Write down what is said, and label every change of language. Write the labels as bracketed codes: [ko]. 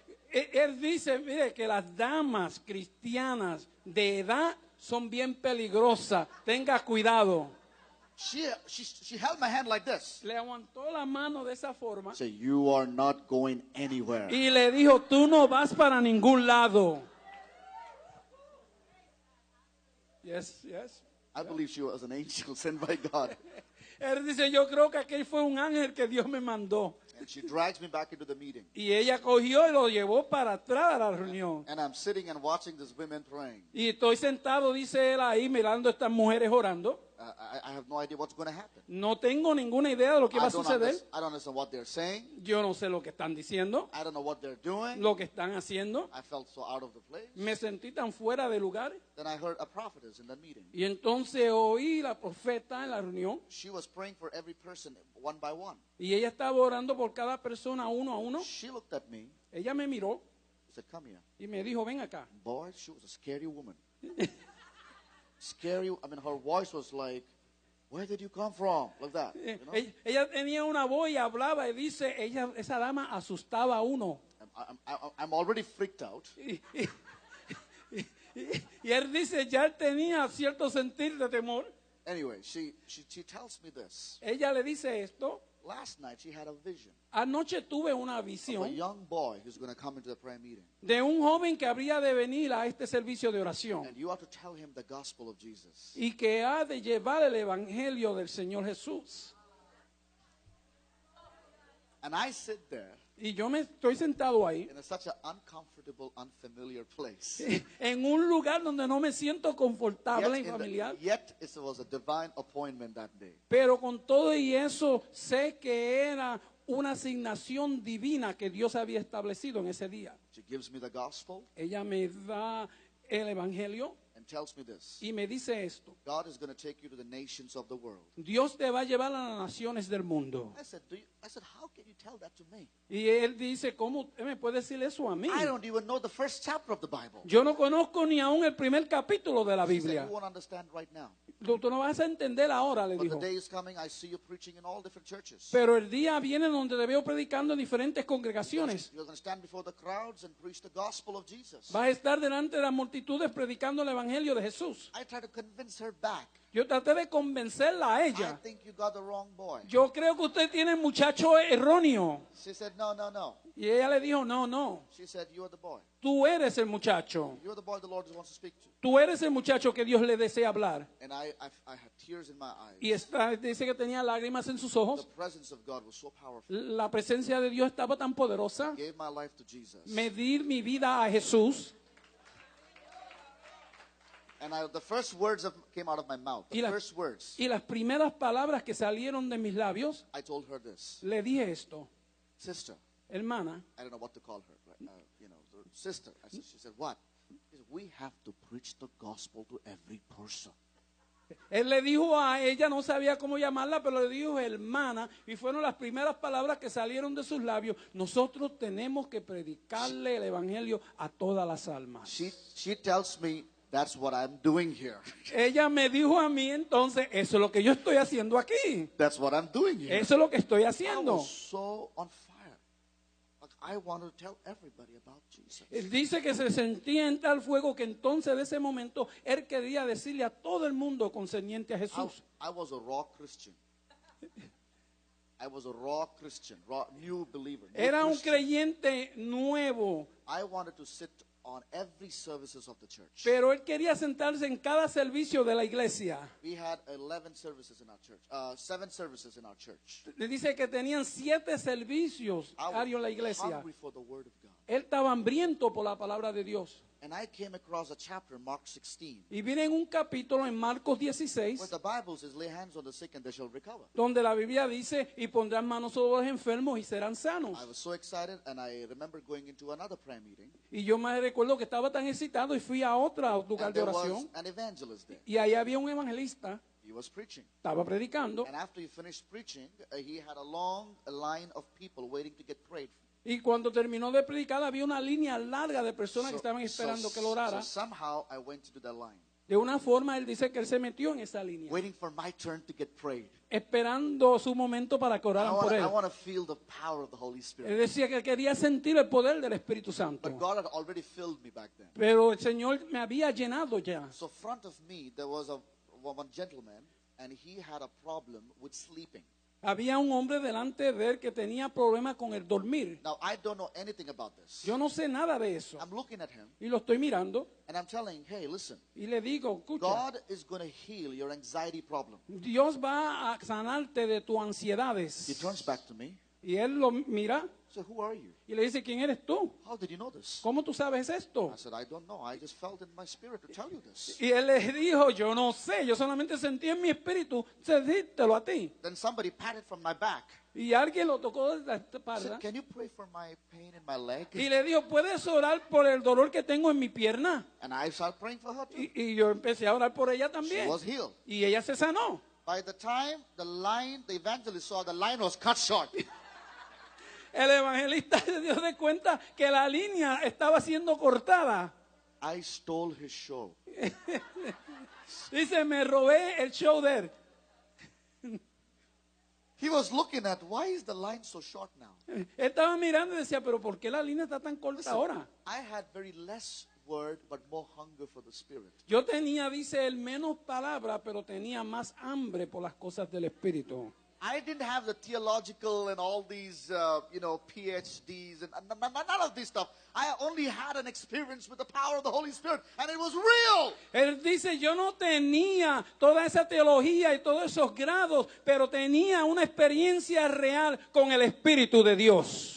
[es] Él dice, mire, que las damas cristianas de edad son bien peligrosas. Tenga cuidado. [en] She held my hand like this. [es] Le aguantó la mano de esa forma. [en] Say, you are not going anywhere. [es] Y le dijo, tú no vas para ningún lado. [en] Yes, yes. I believe she was an angel sent by God. [es] Él dice, yo creo que aquel fue un ángel que Dios me mandó. [en] And she drags me back into the meeting. [es] Y ella cogió y lo llevó para atrás a la reunión. [en] And I'm sitting and watching these women praying. [es] Y estoy sentado, dice él, ahí mirando a estas mujeres orando. [en] I have no idea what's going to happen. [es] No tengo ninguna idea de lo que va a suceder. [en] I don't understand what they're saying. [es] Yo no sé lo que están diciendo, [en] I don't know what they're doing. [es] lo que están haciendo. [en] I felt so out of the place. [es] Me sentí tan fuera de lugar. [en] Then I heard a prophetess in that meeting. [es] Y entonces oí la profeta en la reunión. [en] She was praying for every person one by one. [es] Y ella estaba orando por cada persona uno a uno. [en] She looked at me. [es] Ella me miró [en] Said, "Come here." [es] y me dijo, ven acá. [en] Boy, she was a scary woman. Scary. I mean, her voice was like, "Where did you come from?" Like that. You know? [es] Ella tenía una voz y hablaba y dice, esa dama asustaba a uno. [en] I'm already freaked out. [es] Y él dice, ya él tenía cierto sentir de temor. [en] Anyway, she tells me this. [es] Ella le dice esto. [en] Last night she had a vision [es] Anoche tuve una [en] of a [es] visión [en] young boy who's going to come into the prayer meeting. [es] de un joven que habría de venir a este servicio de oración [en] And you have to tell him the gospel of Jesus. [es] y que ha de llevar el evangelio del Señor Jesús. [en] And I sit there [es] Y yo me estoy sentado ahí [en] in such an uncomfortable, unfamiliar place. [es] en un lugar donde no me siento confortable y familiar. [en] Yet it was a divine appointment that day. [es] Pero con todo y eso sé que era una asignación divina que Dios había establecido en ese día. [en] She gives me the gospel [es] Ella me da el evangelio [en] and tells me this. [es] y me dice esto. [en] God is going to take you to the nations of the world. [es] Dios te va a llevar a las naciones del mundo. [en] I said, how can you tell that to me? [es] Y él dice, ¿cómo usted me puede decir eso a mí? [en] I don't even know the first chapter of the Bible. [es] Yo no conozco ni aún el primer capítulo de la [en] She said, [es] Biblia. [en] you won't understand right now. [es] Tú no vas a entender ahora, le [en] But the [es] dijo. [en] day is coming, I see you preaching in all different churches. [es] Pero el día viene donde te veo predicando en diferentes congregaciones. [en] You're going to stand before the crowds and preach the gospel of Jesus. [es] Vas a estar delante de las multitudes predicando el evangelio de Jesús. [en] I tried to convince her back. [es] Yo traté de convencerla a [en] I [es] ella. [en] think you got the wrong boy. [es] Yo creo que usted tiene el muchacho erróneo. [en] She said, no, no, no. [es] Y ella le dijo, no, no. [en] She said, you are the boy. [es] Tú eres el muchacho. [en] You're the boy the Lord wants to speak to. [es] Tú eres el muchacho que Dios le desea hablar. [en] And I had tears in my [es] Y [en] eyes. [es] dice que tenía lágrimas en sus [en] The [es] ojos. [en] presence of God was so powerful. [es] La presencia de Dios estaba tan poderosa. [en] Gave my life to Jesus. [es] Me di mi vida a Jesús. [en] And the first words came out of my mouth. The first words. [es] Y las primeras palabras que salieron de mis labios, [en] I told her this. [es] le dije esto. [en] Sister. [es] Hermana, [en] I don't know what to call her. But, sister. She said, what? She said, we have to preach the gospel to every person. [es] él le dijo a ella, no sabía cómo llamarla, pero le dijo hermana, y fueron las primeras palabras que salieron de sus labios. Nosotros tenemos que predicarle el evangelio a todas las almas. [en] She tells me that's what I'm doing here. [es] Ella me dijo a mí entonces, eso es lo que yo estoy haciendo aquí. [en] That's what I'm doing here. [es] Eso es lo que estoy [en] I [es] haciendo. [en] was so on fire. Like I wanted to tell everybody about Jesus. [es] Él dice que se sentía en tal fuego que entonces de ese momento él quería decirle a todo el mundo concerniente a Jesús. [en] I was a raw Christian. I was a raw Christian, new believer. New [es] Era un [en] Christian. [es] creyente nuevo, [en] I wanted to sit on every services of the church. [es] pero él quería sentarse en cada servicio de la iglesia. [en] We had 11 services in our church, 7 services in our church. [es] Le dice que tenían 7 servicios [en] I [es] diarios en la [en] was [es] iglesia. [en] hungry for the word of God. [es] Él estaba hambriento por la palabra de Dios. [en] And I came across a chapter in Mark 16 [es] Y viene en un capítulo en Marcos [en] where [es] 16, [en] the Bible says, lay hands on the sick and they shall recover. [es] donde la Biblia dice, y pondrán manos sobre los enfermos y serán sanos. [en] I was so excited, and I remember going into another prayer meeting, [es] Y yo me recuerdo que estaba tan excitado y fui a otro lugar [en] and [es] de [en] there was [es] oración. [en] an evangelist there. [es] Y ahí había un evangelista, [en] He was preaching. [es] estaba predicando. [en] And after he finished preaching, he had a long line of people waiting to get prayed for. [es] Y cuando terminó de predicar, había una línea larga de personas que estaban esperando que lo orara. [en] So somehow I went into that line, [es] De una forma, él dice que él se metió en esa línea, [en] waiting for my turn to get prayed. [es] esperando su momento para que oraran por él. [en] I want to feel the power of the Holy [es] Él [en] Spirit. [es] decía que quería sentir el poder del Espíritu Santo. [en] But God had already filled me back then. [es] Pero el Señor me había llenado ya. [en] So front of me, there was one gentleman, and he had a problem with sleeping. [es] Había un hombre delante de él que tenía problemas con el dormir. [en] Now, I don't know anything about this. [es] Yo no sé nada de eso. [en] I'm looking at him, [es] Y lo estoy mirando [en] and I'm telling, hey, listen, [es] y le digo, escucha, [en] God is going to heal your anxiety problem. [es] Dios va a sanarte de tus [en] He [es] ansiedades. [en] turns back to me. [es] Y él lo mira [en] So who are you? [es] y le dice, ¿quién eres tú? [en] How did you know this? [es] ¿Cómo tú sabes esto? [en] I said, I don't know. I just felt in my spirit to tell you this. [es] Y él le dijo, yo no sé, yo solamente sentí en mi espíritu decírtelo a ti. [en] Then somebody patted from my back. [es] Y alguien lo tocó de la [en] I [es] espalda [en] said, can you pray for my pain in my leg? [es] y le dijo, ¿puedes orar por el dolor que tengo en mi pierna? [en] And I started praying for her too. [es] Y yo empecé a orar por ella [en] She [es] también. [en] was healed. [es] Y ella se sanó. [en] By the time the evangelist saw the line was cut short. [es] El evangelista se dio de cuenta que la línea estaba siendo cortada. [en] I stole his show. [es] Dice, me robé el show de él. [en] He was looking at, why is the line so short now? [es] Estaba mirando y decía, pero ¿por qué la línea está tan corta [en] Listen, [es] ahora? [en] I had very less word, but more hunger for the Spirit. [es] Yo tenía, dice él, menos palabra, pero tenía más hambre por las cosas del Espíritu. [en] I didn't have the theological and all these, PhDs and none of this stuff. I only had an experience with the power of the Holy Spirit, and it was real. [es] Él dice, yo no tenía toda esa teología y todos esos grados, pero tenía una experiencia real con el Espíritu de Dios.